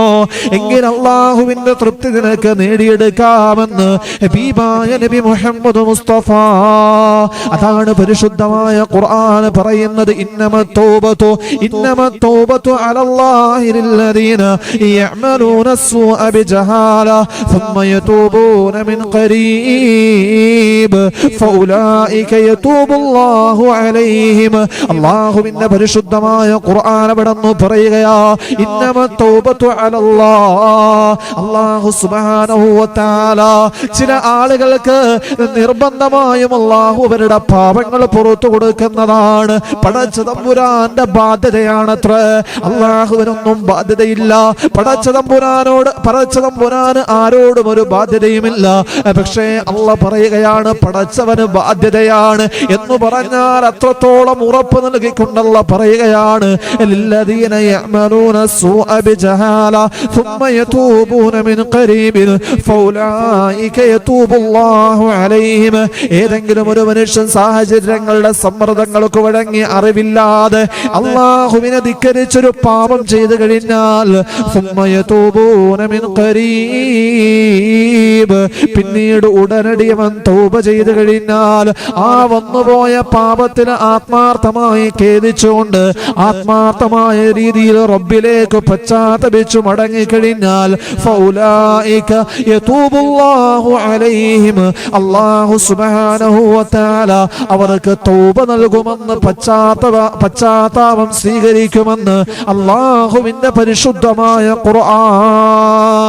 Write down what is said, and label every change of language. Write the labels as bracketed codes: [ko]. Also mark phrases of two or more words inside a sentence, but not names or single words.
[ml] എങ്കിൽ അല്ലാഹുവിന്റെ തൃപ്തി നിനക്ക് നേടിയെടുക്കാമെന്ന് ഹബീബായ നബി മുഹമ്മദ് മുസ്തഫ. അതാണ് പരിശുദ്ധമായ ഖുർആൻ പറയുന്നത്, [ar] إنما التوبة على الله للذين يعملون السوء بجهالة ثم يتوبون من قريب فأولئك يتوب الله عليهم. [ml] അല്ലാഹുവിന്റെ പരിശുദ്ധമായ ഖുർആൻ അവിടെന്ന് പറയുകയാ, [ar] إنما التوبة على الله. الله سبحانه و تعالى [ml] ചില ആളുകൾക്ക് നിർബന്ധമായും അല്ലാഹു അവരുടെ പാപങ്ങൾ പുറത്തു കൊടുക്കുന്നതാണ്. പടച്ച തമ്പുരാന്റെ ബാധ്യതയാണത്ര. അല്ലാഹുവിനൊന്നും ബാധ്യതയില്ല. പടച്ച തമ്പുരാന് ആരോടും ഒരു ബാധ്യതയുമില്ല. പക്ഷേ അല്ലാഹ് പറയുകയാണ്, പടച്ചവന് ബാധ്യതയാണ് എന്ന് പറഞ്ഞാൽ അത്രത്തോളം ഉറപ്പ് നൽകിക്കൊണ്ടല്ല പറയുകയാണ്, [ar] للذين يعملون السوء بجهالة ثم يتوبون من قريب فأولئك يتوب الله عليهم. [ml] ഏതെങ്കിലും ഒരു മനുഷ്യൻ സാഹചര്യങ്ങളുടെ സമ്മർദ്ദങ്ങൾക്ക് വഴങ്ങി അറിവില്ലാതെ അല്ലാഹുവിനെ ധിക്കരിച്ചൊരു പാപം ചെയ്തു കഴിഞ്ഞാൽ, [ar] ثم يتوبون من قريب, [ml] പിന്നീട് ഉടനടി അവൻ തൗബ ചെയ്തു കഴിഞ്ഞാൽ, ആ വന്നുപോയ പാപത്തിന് ആത്മാർത്ഥമായി ഖേദിച്ചുകൊണ്ട് ആത്മാർത്ഥമായ രീതിയിൽ റബ്ബിലേക്ക് പശ്ചാത്തപിച്ചു മടങ്ങിക്കഴിഞ്ഞാൽ, [ar] فأولئك يتوب الله عليهم, الله سبحانه و تعالى [ml] അവർക്ക് തൗബ നൽകുമെന്ന്, പശ്ചാത്താപം സ്വീകരിക്കുമെന്ന് അല്ലാഹുവിന്റെ പരിശുദ്ധമായ ഖുർആൻ.